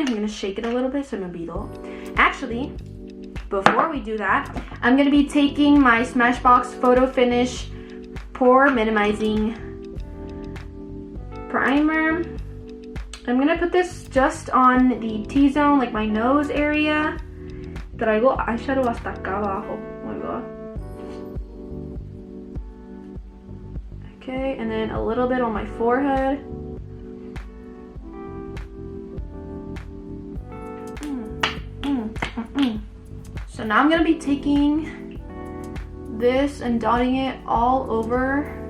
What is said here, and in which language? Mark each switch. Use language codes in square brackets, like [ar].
[en] I'm gonna shake it a little bit so [es] me olvido. [en] Actually, before we do that, I'm gonna be taking my Smashbox Photo Finish Pore Minimizing Primer. I'm gonna put this just on the T-zone, like my nose area. [es] Traigo eyeshadow hasta acá abajo. [en] Oh my god. Okay, and then a little bit on my forehead. So now I'm gonna be taking this and dotting it all over.